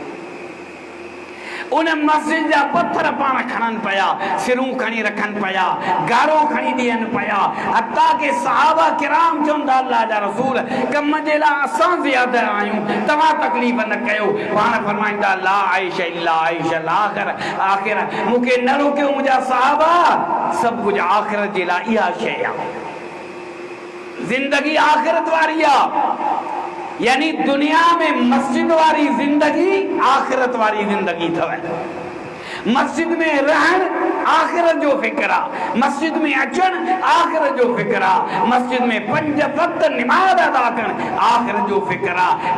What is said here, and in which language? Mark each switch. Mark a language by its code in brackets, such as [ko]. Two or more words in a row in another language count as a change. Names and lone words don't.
[sd] उन मस्जिद जा पत्थर पाण खणनि पिया, सिरूं खणी रखनि पिया, गारो खणी ॾियनि पिया, हता के सहाबा किराम चवंदा अल्लाह जा रसूल कम जे लाइ असां ज़ियादा आहियूं, तव्हां तकलीफ़ न कयो। पाण फरमाईंदा [ar] لا عيش إلا عيش الآخرة, [sd] मूंखे न रोकियो मुंहिंजा सहाबा, सभु कुझु आख़िरत जे लाइ इहा शइ आहे, ज़िंदगी आख़िरत वारी आहे। यानी दुनिया में मस्जिद वारी जिंदगी आखिरत वारी जिंदगी अथव। मस्जिद में रहण आखिरत जो फिक्र आहे, मस्जिद में अचण आखिरत जो फिक्र आहे, मस्जिद में 5 वक्त नमाज़ अदा करण आखिरत जो फिक्र आहे।